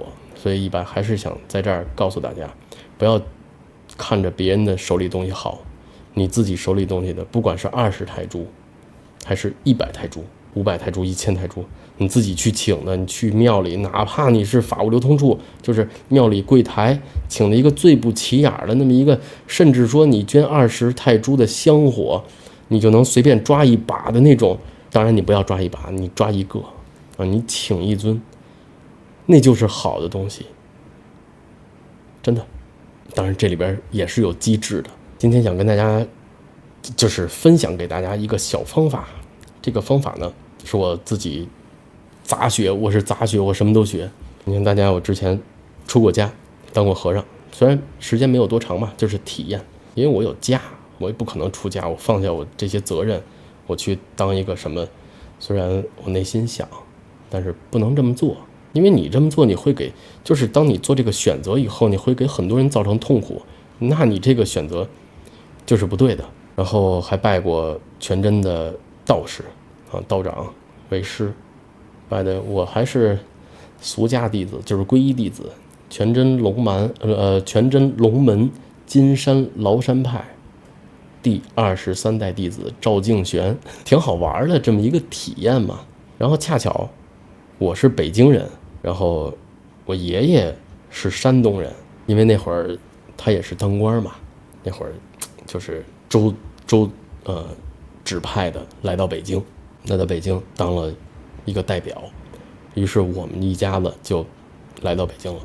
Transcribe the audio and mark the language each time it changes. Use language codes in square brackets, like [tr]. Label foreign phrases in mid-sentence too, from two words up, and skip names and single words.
[zh] 所以一般還是想在這兒告訴大家，不要看着別人的手裡東西好，你自己手裡東西的，不管是20泰銖還是100泰銖、500泰銖、1000泰銖，你自己去請的，你去廟裡，哪怕你是法物流通處，就是廟裡櫃台請了一個最不起眼的那麼一個，甚至說你捐20泰銖的香火，你就能隨便抓一把的那種。当然你不要抓一把，你抓一個啊，你請一尊，那就是好的東西，真的。当然這裡邊也是有機制的。今天想跟大家就是分享給大家一個小方法，這個方法呢是我自己雜學，我是雜學，我什麼都學。你看大家，我之前出過家，當過和尚，雖然時間沒有多長嘛，就是體驗，因為我有家，我也不可能出家，我放下我這些責任，我去當一個什麼，雖然我內心想，但是不能這麼做，因為你這麼做，你會給，就是當你做這個選擇以後，你會給很多人造成痛苦，那你這個選擇就是不對的。然後還拜過全真的道士啊，道長為師，拜的我還是俗家弟子，就是皈依弟子，全真龙门金山崂山派第23代弟子趙敬玄，挺好玩的这麼一個體驗嘛。然後恰巧我是北京人，然後我爺爺是山東人，因為那會兒他也是当官嘛，那會兒就是指派的来到北京，来到北京当了一個代表，於是我們一家子就來到北京了。